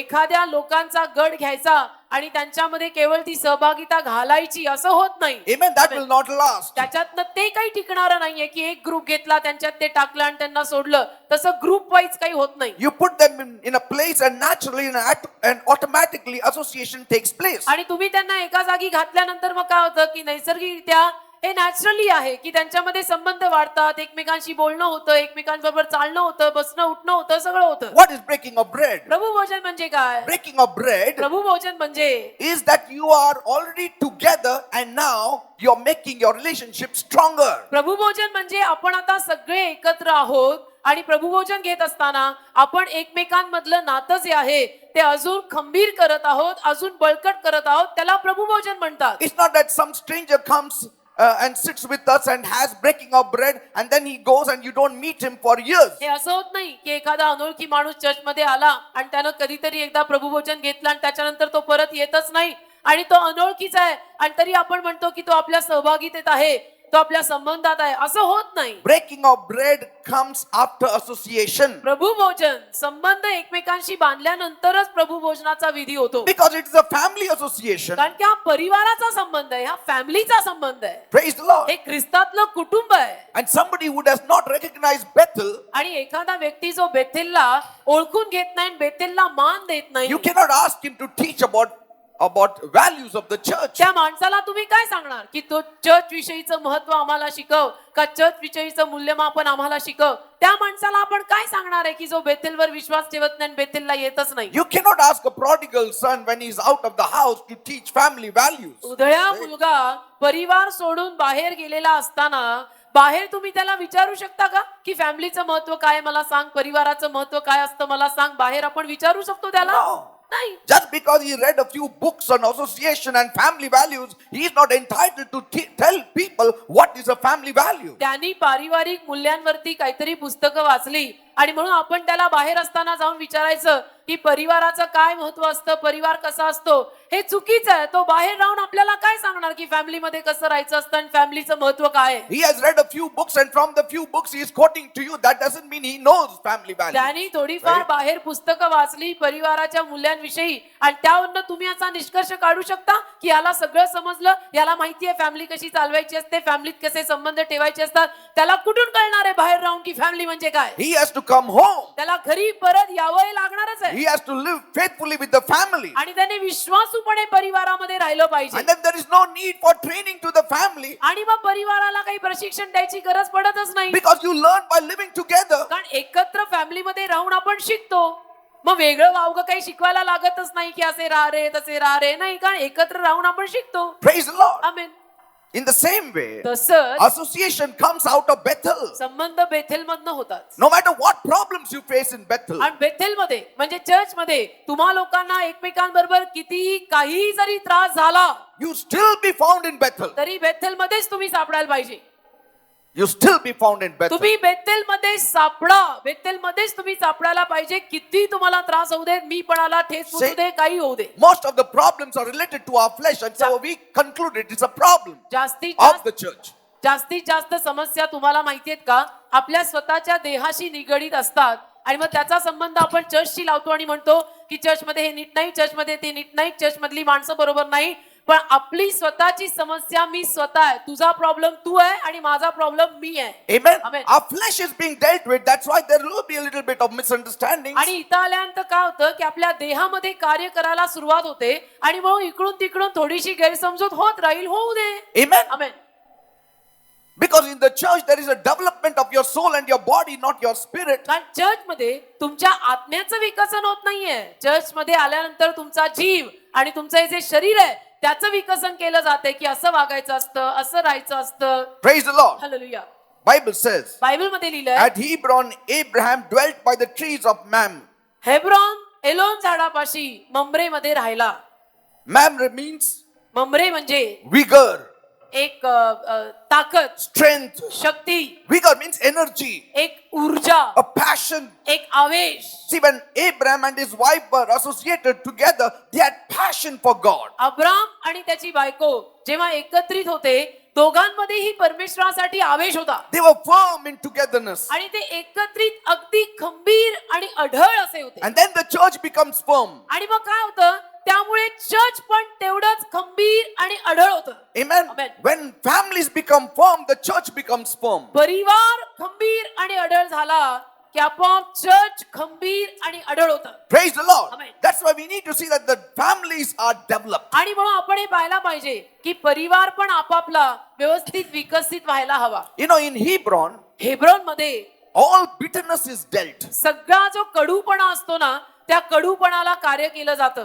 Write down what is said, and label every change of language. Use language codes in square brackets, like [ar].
[mr] एखाद्या लोकांचा गट घ्यायचा आणि त्यांच्यामध्ये केवळ ती सहभागिता घालायची असं होत नाही. [en] Amen. That will not last. [mr] त्याच्यातनं ते काही टिकणारं नाहीये की एक ग्रुप घेतला, त्यांच्यात ते टाकलं आणि त्यांना सोडलं. तसं ग्रुप वाईज काही होत नाही. [en] You put them in a place and naturally and automatically association takes place. [mr] आणि तुम्ही त्यांना एका जागी घातल्यानंतर मग काय होतं की नैसर्गिकरित्या हे नॅचरली आहे की त्यांच्यामध्ये संबंध वाढतात, एकमेकांशी बोलणं होतं, एकमेकांबरोबर चालणं होतं, बसणं उठणं होतं, सगळं होतं. [en] What is breaking of bread? [mr] प्रभू भोजन म्हणजे काय? [en] Breaking of bread [mr] प्रभू भोजन म्हणजे [en] is that you are already together and now you're making your relationship stronger. [mr] प्रभू भोजन म्हणजे आपण आता सगळे एकत्र आहोत आणि प्रभू भोजन घेत असताना आपण एकमेकांमधलं नातं जे आहे ते अजून खंबीर करत आहोत, अजून बळकट करत आहोत. त्याला प्रभू भोजन म्हणतात. [en] It's not that some stranger comes and sits with us and has breaking of bread and then he goes and you don't meet him for years. [mr] हे असं होत नाही की एखादा अनोळखी माणूस चर्च मध्ये आला आणि त्यानं कधीतरी एकदा प्रभू भोजन घेतलं आणि त्याच्यानंतर तो परत येतच नाही आणि तो अनोळखीचा आहे आणि तरी आपण म्हणतो की तो आपल्या सहभागितेत आहे. तो आपल्या संबंधात आहे असं होत नाही. [en] Breaking of bread comes after association. [mr] प्रभू भोजन संबंध एकमेकांशी बांधल्यानंतरच प्रभू भोजनाचा विधी होतो. [en] Because it is a family association. [mr] कारण की हा परिवाराचा संबंध आहे, हा फॅमिलीचा संबंध आहे, [en] Praise the Lord. [mr] हे ख्रिस्तातलं कुटुंब आहे. [en] And somebody who does not recognize Bethel, [mr] आणि एखादा व्यक्ती जो बेथेलला ओळखून घेत नाही, बेथेलला मान देत नाही, [en] you cannot ask him to teach about values of the church. [mr] त्या माणसाला तुम्ही काय सांगणार की तो चर्च विषयीचं महत्व आम्हाला शिकव, का चर्च विषयीचं मूल्यमापन आम्हाला शिकव? त्या माणसाला आपण काय सांगणार आहे की जो बेथेलवर विश्वास ठेवत नाही, बेथेलला येतच नाही? [en] You cannot ask a prodigal son when he's out of the house to teach family values. [mr] उधळा मुलगा परिवार सोडून बाहेर गेलेला असताना बाहेर तुम्ही त्याला विचारू शकता का की फॅमिलीचं महत्व काय मला सांग, परिवाराचं महत्व काय असतं मला सांग? बाहेर आपण विचारू शकतो त्याला? [en] No. [mr] नाही. [en] Just because he read a few books on association and family values, he is not entitled to tell people what is a family value. [mr] त्यांनी पारिवारिक मूल्यांवरती काहीतरी पुस्तकं वाचली आणि म्हणून आपण त्याला बाहेर असताना जाऊन विचारायचं की परिवाराचं काय महत्व असतं, परिवार कसा असतो, हे चुकीचं आहे. तो बाहेर राहून आपल्याला काय सांगणार की फॅमिलीमध्ये कसं राहायचं असतं आणि फॅमिलीचं महत्व काय आहे? [en] He has read a few books and from the few books he is quoting to you. That doesn't mean he knows family values. [mr] त्यांनी थोडीफार बाहेर पुस्तकं वाचली परिवाराच्या मूल्यांविषयी आणि त्यावरनं तुम्ही असा निष्कर्ष काढू शकता की याला सगळं समजलं, याला माहिती आहे फॅमिली कशी चालवायची असते, फॅमिलीत कसे संबंध ठेवायचे असतात. त्याला कुठून कळणार आहे बाहेर राहून की फॅमिली म्हणजे काय? [en] He has to come home. [mr] त्याला घरी परत यावं लागणारच आहे [en] He has to live faithfully with the family. [mr] आणि त्याने विश्वासूपणे परिवारामध्ये राहिलं पाहिजे. [en] And then there is no need for training to the family [mr] आणि मग परिवाराला काही प्रशिक्षण द्यायची गरज पडतच नाही, [en] because you learn by living together. [mr] कारण एकत्र फॅमिलीमध्ये राहून आपण शिकतो. मग वेगळं वावगं काही शिकवायला लागतच नाही की असे राहा रे तसे राहा रे, नाही, कारण एकत्र राहून आपण शिकतो. [en] Praise the Lord. [mr] Amen. [en] In the same way, [mr] तसंच [en] association comes out of Bethel. [mr] संबंध बेथेल मधनं होतात. [en] No matter what problems you face in Bethel, [mr] आणि बेथेल मध्ये म्हणजे चर्च मध्ये तुम्हा लोकांना एकमेकांबरोबर कितीही काही जरी त्रास झाला you still be found in Bethel. तरी बेथेल मध्येच तुम्ही सापडायला पाहिजे. You still be found in Bethel. तुम्ही बेथेल मध्ये सापडा, बेथेल मध्येच तुम्ही सापडायला पाहिजे. किती तुम्हाला त्रास होऊ दे, मी पणाला ठेच पोचू दे, काही होऊ दे. [en] Most of the problems are related to our flesh, and so we concluded it's a problem [mr] जास्तीत [en] of the church. [mr] जास्त समस्या तुम्हाला माहिती आहेत का आपल्या स्वतःच्या देहाशी निगडीत असतात. आणि मग त्याचा संबंध आपण चर्चशी लावतो आणि म्हणतो की चर्चमध्ये हे नीट नाही, चर्चमध्ये ते नीट नाही, चर्च मधली माणसं बरोबर नाही. पण आपली स्वतःची समस्या मी स्वतः आहे, तुझा प्रॉब्लेम तू आहे आणि माझा प्रॉब्लेम मी आहे. [en] Amen. Amen. Our flesh is being dealt with. That's why there will be a little bit of misunderstandings. [mr] आणि इथं आल्यानंतर काय होतं की आपल्या देहामध्ये कार्य करायला सुरुवात होते आणि मग इकडून तिकडून थोडीशी गैरसमजूत होत राहील, होऊ दे. [en] Amen. [mr] Amen. [en] Because in the church there is a development of your soul and your body, not your spirit. [mr] कारण चर्च मध्ये तुमच्या आत्म्याचं विकसन होत नाहीये. चर्च मध्ये आल्यानंतर तुमचा जीव आणि तुमचं हे जे शरीर आहे त्याचं विकसन केलं जाते की असं वागायचं असतं, असं राहायचं असतं. [en] Praise the Lord. [mr] Hallelujah. [en] Bible says, [mr] Bible मध्ये लिहिलंय [en] at Hebron Abraham dwelt by the trees of Mamre. [mr] Hebron Elon झाडापाशी ममरे मध्ये राहिला. [en] Mamre means [mr] ममरे म्हणजे [en] vigor, [mr] एक ताकद, [en] strength. [mr] शक्ती, [en] Vigor means energy, [mr] एक ऊर्जा, [en] a passion. [mr] एक आवेश. [en] See, when Abraham and his wife were associated together, they had passion for God. [mr] Abram आणि त्याची बायको जेव्हा एकत्रित होते दोघांमध्येही परमेश्वरासाठी आवेश होता [en] They were firm in togetherness. [mr] आणि ते एकत्रित अगदी खंबीर आणि अढळ असे होते. [en] And then the church becomes firm. [mr] आणि मग काय होतं त्यामुळे चर्च पण तेवढंच खंबीर आणि अढळ होतं. [en] Amen. Amen. When families become firm, the church becomes firm. [mr] परिवार खंबीर आणि अढळ झाला की आपोआप चर्च खंबीर आणि अढळ होतं. [en] Praise the Lord. Amen. That's why we need to see that the families are developed. [mr] आणि म्हणून आपण हे पाहायला पाहिजे की परिवार पण आपापला व्यवस्थित विकसित व्हायला हवा. [en] You know, in Hebron, [mr] Hebron मध्ये [en] all bitterness is dealt. [mr] सगळा जो कडूपणा असतो ना त्या कडूपणाला कार्य केलं जातं.